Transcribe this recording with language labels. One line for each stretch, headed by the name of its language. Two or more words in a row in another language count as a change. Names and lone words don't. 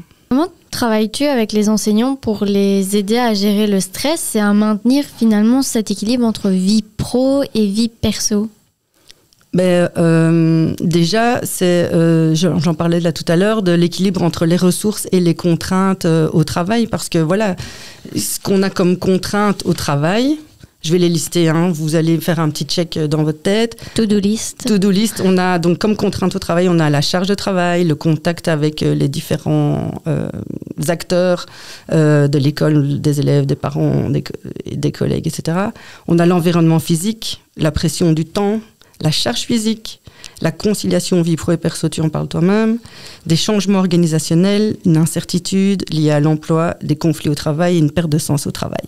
French: Comment travailles-tu avec les enseignants pour les aider à gérer le stress et à maintenir finalement cet équilibre entre vie pro et vie perso ? Déjà, j'en parlais là tout à l'heure, de l'équilibre entre les ressources et les contraintes au travail, parce que voilà, ce qu'on a comme contraintes au travail, je vais les lister, vous allez faire un petit check dans votre tête.
English: To-do list. To-do list,
French: on a donc comme contrainte au travail, on a la charge de travail, le contact avec les différents acteurs de l'école, des élèves, des parents, des collègues, etc. On a l'environnement physique, la pression du temps, la charge physique, la conciliation vie pro et perso, tu en parles toi-même, des changements organisationnels, une incertitude liée à l'emploi, des conflits au travail et une perte de sens au travail.